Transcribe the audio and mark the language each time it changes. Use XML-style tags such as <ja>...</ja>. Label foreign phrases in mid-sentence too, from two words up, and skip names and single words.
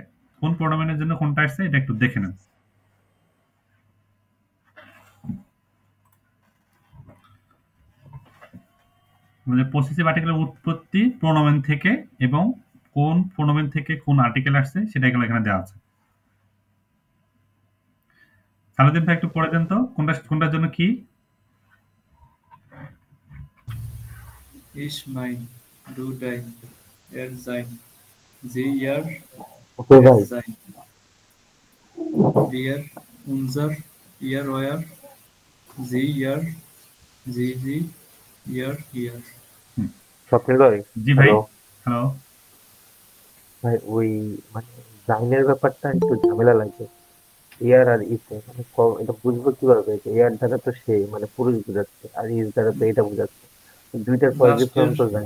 <bn>কোন প্রোনোমেনের জন্য কোনটা আসছে এটা একটু দেখে নেন। আমাদের</bn> <en>possessive article's</en> <bn>উৎপত্তি প্রোনোমেন থেকে, এবং কোন প্রোনোমেন থেকে কোন আর্টিকেল আসছে সেটা এখানে দেওয়া আছে। সালাউদ্দিন ভাই একটু পড়ে দেন তো কোনটার জন্য কি।</bn> <de>Ich mein, du dein, sein, sie ihr,</de> <bn>ওকে ভাই,</bn> <de>sein, wir, unser, ihr, euer, sie ihr, sie, ihr.</de> <bn>স্বপ্নিল ভাই, জি ভাই। হ্যালো হ্যালো। ভাই, ওই মানে জাইনের ব্যাপারটা একটু ঝামেলা লাগে। ইয়ার আর ইসে মানে এটা বুঝবো কিভাবে? ইয়ার দ্বারা তো সে মানে পুরুষ বোঝাচ্ছে, আর ইস দ্বারা তো এটা বোঝাচ্ছে। দুইটার</bn> <en>positive form</en> <bn>তো যায়,</bn>